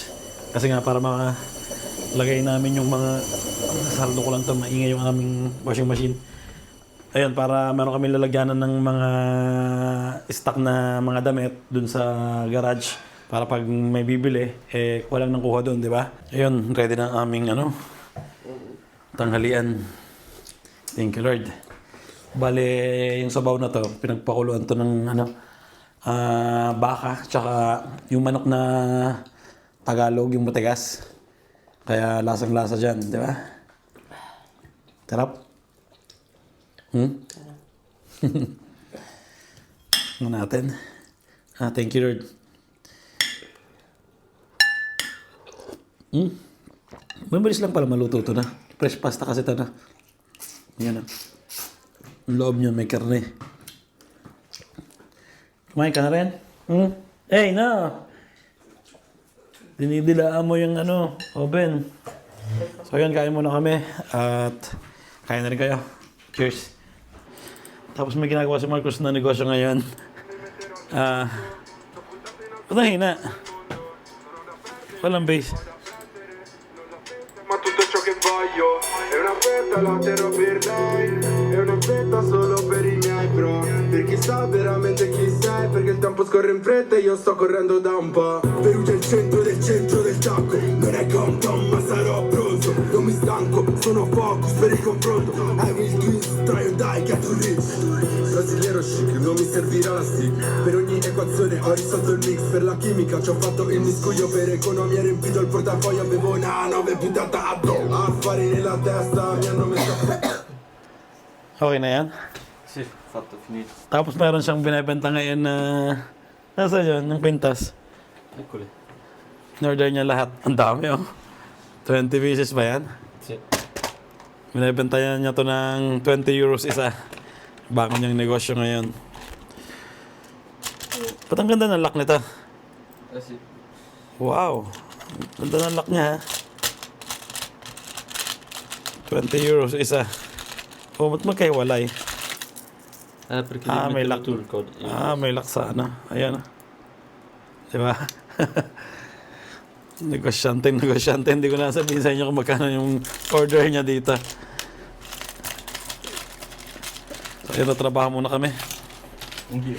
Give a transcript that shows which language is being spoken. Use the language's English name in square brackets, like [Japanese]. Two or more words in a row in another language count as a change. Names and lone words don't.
[Filipino] Kasi nga, para lagay namin yung mga, sarado ko lang ito, maingay yung aming [English] washing machine. [Filipino] Ayun, para meron kami lalagyanan ng mga stock na mga damit dun sa garage. Para pag may bibili, walang nang kuha dun, di ba? Ayun, ready na ang aming tanghalian. [English] Thank you, Lord. [Filipino] Bale, yung sabaw na to, pinagpakuluan to ng baka, tsaka yung manok na Tagalog, yung matigas. Kaya lasang-lasa dyan, di ba? Sarap? Ano natin? Thank you, Lord. Mabilis lang pala maluto to na. [English] Fresh pasta [Filipino] kasi ito na. Yan na. Ang loob niya may karne. Kumain ka na rin? [English] Hey, no! [Filipino] Dinidilaan mo yung oven. So yun, kain muna kami. At kain na rin kayo. Cheers. Tapos may ginagawa si Marcos na negosyo ngayon. Ba't hina? Walang base. [Italian] Ma tutto ciò che voglio è una fetta, la terrò per lei. È una fetta solo per i miei bro. Per chi sa veramente chi sei. Perché il tempo scorre in fretta e io sto correndo da un po'. Perugia è il centro del tacco. Non è Compton ma sarò pronto. Non mi stanco, sono focus per il confronto. [English] I will twist, try and die, get to rich. [Italian] Brasiliero chic, non mi servirà la stick. Per ogni equazione ho risolto il mix. Per la chimica ci ho fatto il miscuglio. Per economia riempito il portafoglio. Avevo una 9 puntata affari nella testa mi hanno messo. [Filipino] Okay na yan? [Italian] Sì, fatto, finito. [Filipino] Tapos meron siyang binibenta ngayon na... Nasa yun? Yung pintas. [Italian] Eccoli. [Filipino] In-order niya lahat. Ang dami, 20 pieces ba yan? Sì. Binibenta niya to ng 20 euros isa. Bago niyang negosyo ngayon. Ba't ang ganda ng lock nito? [Italian] Sì. [Filipino] Wow! Ganda ng lock niya, ha? 20 euros isa. Ba't magkahiwalay? [Italian] Perché devi [Filipino] may [Italian] mettere [Filipino] lock. [Italian] tu il codice. [Filipino] May lock sa Ayan, Diba? Negosyante. Hindi ko na sabihin sa inyo kung magkano yung order niya dito. So, yun, trabaho muna kami. [Italian] Anch'io.